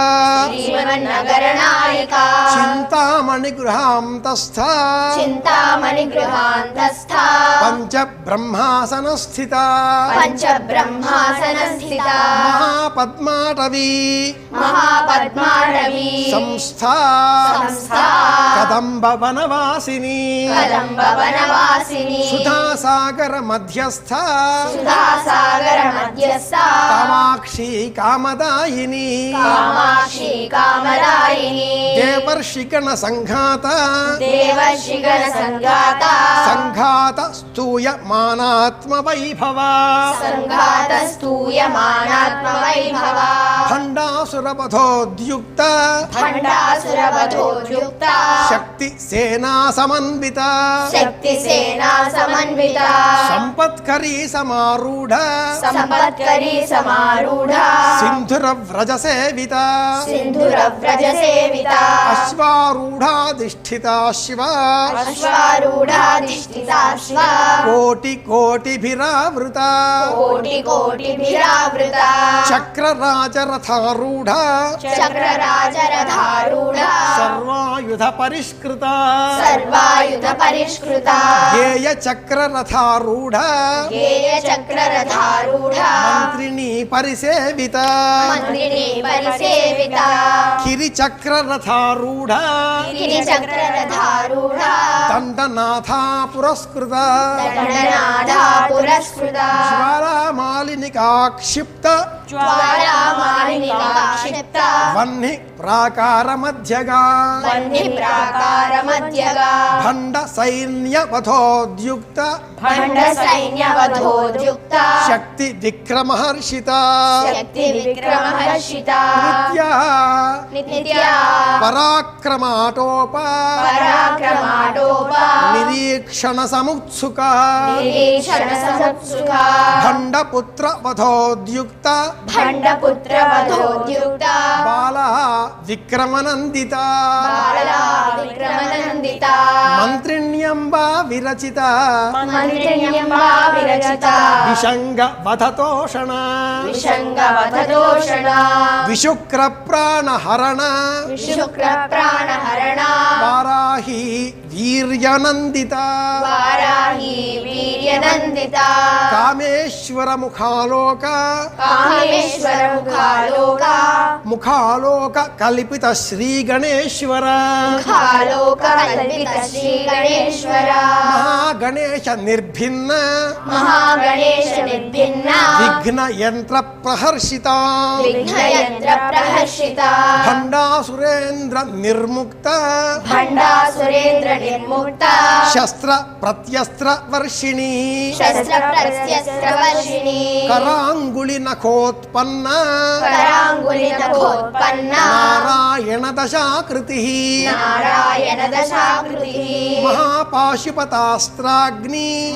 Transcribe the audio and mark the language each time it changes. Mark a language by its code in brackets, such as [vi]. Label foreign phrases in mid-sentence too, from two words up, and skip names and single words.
[sa] श्रीमन्नगरनायिका చింతామణిగృహాంతస్థ चिन्तामणिगृहान्तस्था పంచబ్రహ్మాసనస్థిత पञ्चब्रह्मासनस्थिता మహాపద్మాటవీ महापद्माटवी సంస్థా संस्था కదంబ వనవాసిని कदम्बवनवासिनी సుధాసాగర మధ్యస్థ सुधासागरमध्यस्था కామాక్షి కామదాయిని कामाक्षी कामदायिनी దేవర్షిగణ సంఘాత देवर्षिगणसङ्गाता సంఘాత స్తూయమానాత్మ వైభవ सङ्घातस्तूयमानात्मवैभवा భండాసురపథోద్యుక్త भण्डासुरवधोद्युक्ता శక్తి సేనా సమన్విత शक्तिसेना समन्विता సంపత్కరీ సమారూఢ सम्पत्करी समारूढा సింధుర వ్రజ సేవిత सिन्धुरव्रजसेविता అశ్వారూఢాధిష్ఠిత శివ अश्वारूढाधिष्ठिता श्वा కోటి కోటిభిరావృత कोटिकोटिभिरावृता చక్రరాజరథారూఢ चक्रराजरथारूढा సర్వాయుధ పరిష్కృత सर्वायुधपरिष्कृता గేయ చక్రరథారూఢ गेयचक्ररथारूढा మంత్రిని పరిసేవిత मन्त्रिणी परिसेविता కిరి చక్రరథారూఢ गिरिचक्ररथारूढा దండనాథా పురస్కృత दण्डनादा पुरस्कृता జ్వాలామాలినికా క్షిప్త ज्वालामालिनिका क्षिप्ता వహ్ని ప్రాకార మధ్యగా वह्निप्राकारमध्यगा భండ సైన్యవధోద్యుక్త भण्डसैन्यवधोद्युक्ता శక్తి విక్రమహర్షిత शक्तिविक्रमहर्षिता नित्या పరాక్రమాటోప पराक्रमाटोपा నిరీక్షణ సముత్సుక निरीक्षणसमुत्सुका భండపుత్ర వధోద్యుక్త भण्डपुत्रवधोद्युक्ता బాల విక్రమనందిత बाला विक्रमनन्दिता మంత్రిణ్యంబ విరచిత मन्त्रिण्यम्बा विरचिता విషంగ వధతోషణ विषङ्गवधदोषणा విశుక్ర ప్రాణహరణ शुक्रप्राणहरणा వారాహి వీర్యనందిత वाराही वीर्यनन्दिता కామేశ్వర ముఖాలోక कामेश्वरमुखालोका ముఖాలోక కల్పిత శ్రీ గణేశ్వర मुखालोककल्पित श्रीगणेश्वर మహాగణేశ నిర్భిన్న महागणेश निर्भिन्ना విఘ్న యంత్ర ప్రహర్షిత विघ्नयन्त्रप्रहर्षिता భండాసురేంద్ర నిర్ముక్త भण्डासुरेन्द्र निर्मुक्ता శస్త్ర ప్రత్యస్త్ర వర్షిణి शस्त्रप्रत्यस्त्रवर्षिणी కరాంగుళి నఖోత్పన్న कराङ्गुलिनखोत्पन्ना నారాయణ దశాకృతి नारायणदशाकृतिः మహాపాశుపతాస్త్రాగ్ని